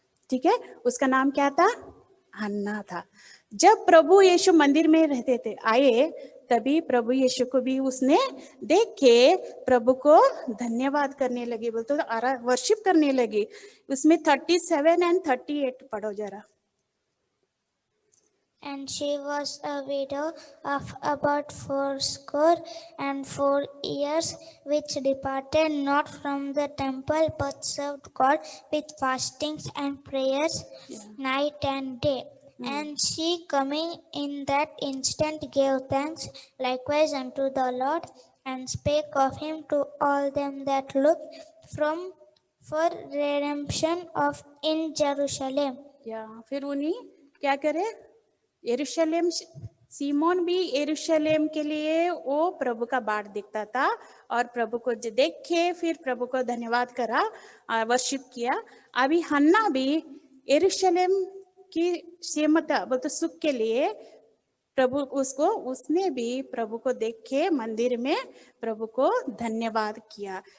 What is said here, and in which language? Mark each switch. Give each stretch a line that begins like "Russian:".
Hindi: ठीक है, उसका नाम क्या था? हन्ना था। जब प्रभु यीशु मंदिर में रहते थे आए, तभी प्रभु यीशु को भी उसने देख के प्रभु को धन्यवाद करने लगी, बोलते तो वर्शिप करने लगी। उसमें 37 and 38 पढ़ो जरा।
English: And she was a widow of about 84 years, which departed not from the temple, but served God with fastings and prayers night and day. And she, coming in that instant, gave thanks likewise unto the Lord, and spake of him to all them that looked for redemption of in Jerusalem.
Hindi: या फिर उन्हीं क्या करे, यरूशलेम, Simone भी यरूशलेम के लिए वो प्रभु का बाट देखता था और प्रभु को देख के फिर प्रभु को धन्यवाद करा, वर्शिप किया। अभी हन्ना भी यरूशलेम की सेमता बोलते सुख के लिए प्रभु उसने भी प्रभु को देख के मंदिर में प्रभु को धन्यवाद किया।